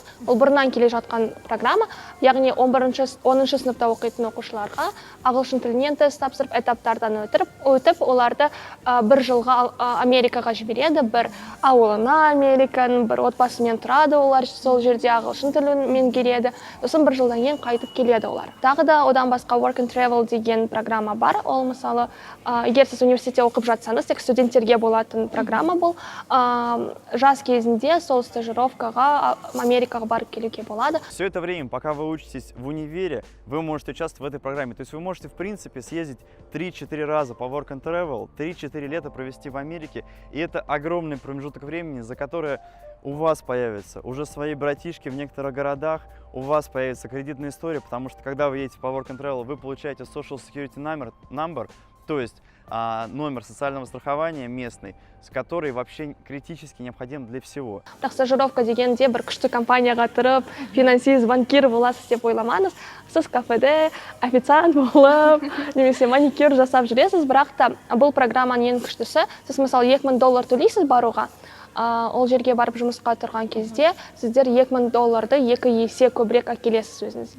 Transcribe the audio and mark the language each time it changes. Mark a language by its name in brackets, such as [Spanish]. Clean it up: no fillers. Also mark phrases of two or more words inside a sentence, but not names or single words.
[Kazakh] Ол бұрыннан келе жатқан программа, яғни 10-шы сыныпта оқитын оқушыларға ағылшын тілінен тест тапсырып, этаптардан өтіп, оларды бір жылға Америкаға жібереді, бір ауылына Американың, бір отбасымен тұрады, олар сол жерде ағылшын тілін меңгереді, сосын бір жылдан кейін қайтып келеді олар. Тағы да одан басқа Work and Travel деген программа бар. Ол мысалы, егер сіз университетте оқып жатсаңыз, тек студенттерге болатын программа бұл. Жас кезінде сол стажировкаға Америкаға барып келуге болады. [Russian] Все это время, пока вы учитесь в универе, вы можете участвовать в этой программе. То есть вы можете, в принципе, съездить 3-4 раза по Work and Travel, 3-4 лета провести в Америке. И это огромный промежуток времени, за который у вас появятся уже свои братишки в некоторых городах, у вас появится кредитная история, потому что когда вы едете по Work and Travel, вы получаете [English] Social Security number, [Russian] то есть номер социального страхования местный, с который вообще критически необходим для всего. [Kazakh] Бірақ стажировка дегенде бір күшті компанияға тұрып, финансист, банкир боласыз деп ойламаңыз. Сіз кафеде официант болып, немесе маникюр жасап жүресіз, бірақ та бұл программаның ең күштісі. Сіз мысалы $2000 төлейсіз баруға. Ол жерге барып жұмысқа тұрған кезде сіздер $2000 2 есе көбірек әкелесіз өзіңізге.